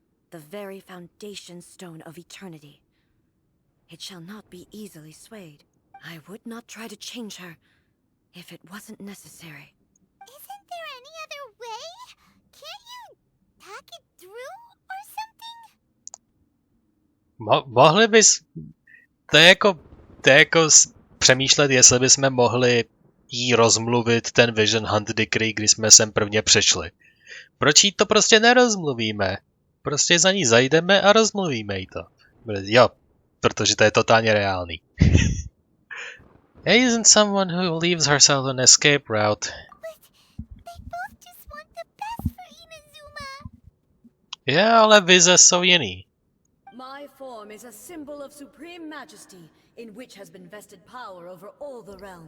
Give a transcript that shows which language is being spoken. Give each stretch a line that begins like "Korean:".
English: The very foundation stone of eternity. It shall not be easily swayed. I would not try to change her if it wasn't necessary. Isn't there any other way? Can't you talk it through or something?
Czech: Mohli bys... To je jako přemýšlet, jestli bychom mohli jí rozmluvit ten Vision Hunt Decree, když jsme sem prvně přešli. Proč jí to prostě nerozmluvíme? Prostě za ní zajdeme a rozmluvíme jí to. Jo, protože to je totálně reálný.
English: Isn't someone who leaves herself an escape route? But they both just want the best for Inazuma.
Czech: Jo, ale vize jsou jiný.
English: My form is a symbol of supreme majesty, in which has been vested power over all the realm.